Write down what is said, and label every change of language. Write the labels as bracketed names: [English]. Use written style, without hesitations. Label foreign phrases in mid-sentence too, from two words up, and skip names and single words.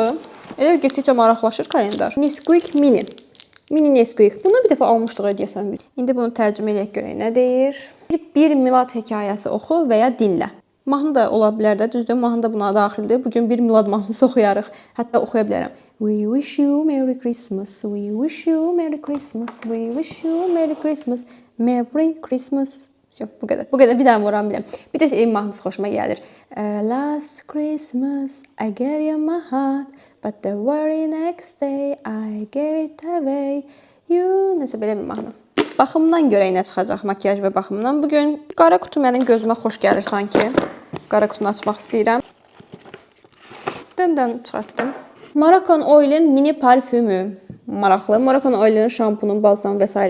[Azerbaijani] Elə getdikcə maraqlaşır kalendar. Nesquik mini. Mini Nesquik. Bunu bir dəfə almışdıq deyəsən. İndi bunu tərcümə edək görək nə deyir. Bir milad hekayəsi oxu və ya dinlə. Mahnı da ola bilər də, düzdür? Mahnı da buna daxildir. Bugün bir milad mahnısı oxuyarıq. Hətta oxuya bilərəm. [English] We wish you Merry Christmas. We wish you Merry Christmas. We wish you Merry Christmas. Merry Christmas. [Azerbaijani] Yox, bu qədər. Bu qədər bir daha vuram biləm. Bir də mahnısı xoşuma gəlir. [English] Last Christmas I gave you my heart, but the very next day I gave it away. [Azerbaijani] You nəsə belə bir mahnı. Baxımdan görək nə çıxacaq, makyaj və baxımdan. Bugün qara qutu mənim gözümə xoş gəlir sanki. Qara qutunu açmaq istəyirəm. Dən çıxartdım. Moroccan Oil'in mini parfümü. Maraqlı. Moroccan Oil'in şampunu, balsam və s.